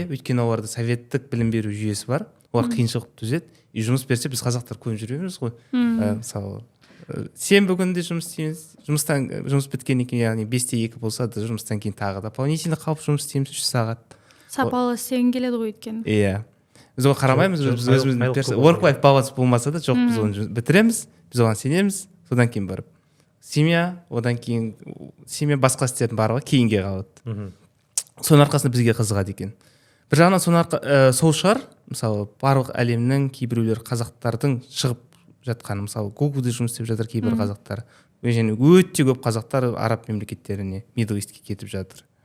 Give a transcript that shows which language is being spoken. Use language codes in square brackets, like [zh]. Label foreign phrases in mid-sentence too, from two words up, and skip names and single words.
[kk] Өйткені оларда советтік білім беру жүйесі бар, олар қиыншылық түзеді, и жұмыс берсе біз қазақтар көп жүреміз ғой. Мысалы сенбі күнде жұмыс істейміз, жұмыс біткеннен кейін, яғни 5-те 2 болса да жұмыстан кейін тағы да дополнительно қалып жұмыс істейміз 3 сағат. Сапалы істегің келеді ғой өйткені. Иә. Біз оған қарамаймыз, біз өзіміздің [en] work-life balance [kk] болмаса да, жоқ, біз оны бітіреміз, біз оған сенеміз, содан кейін барып семья, одан кейін семья басқа істердің барлығы кейінге қалады. Соның арқасында бізге қызығады екен. Бір жағынан сол шығар, мысалы барлық әлемнің кейбіреулер қазақтардың шығып жатқаны, мысалы Google-де жұмыс істеп жатыр кейбір қазақтар, және өте көп қазақтар араб мемлекеттеріне, Middle East-ке кетіп жатыр.